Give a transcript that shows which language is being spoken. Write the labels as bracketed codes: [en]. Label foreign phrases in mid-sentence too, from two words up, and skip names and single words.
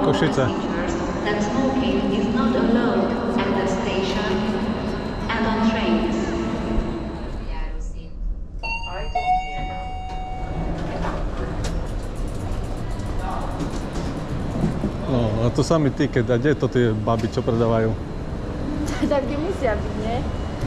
[sk] Košice. [en] passengers that smoking is not allowed at the station and on trains. [sk] No, a to samý tiket. A kde to tie baby, čo predávajú? Tak kde musia byť, nie?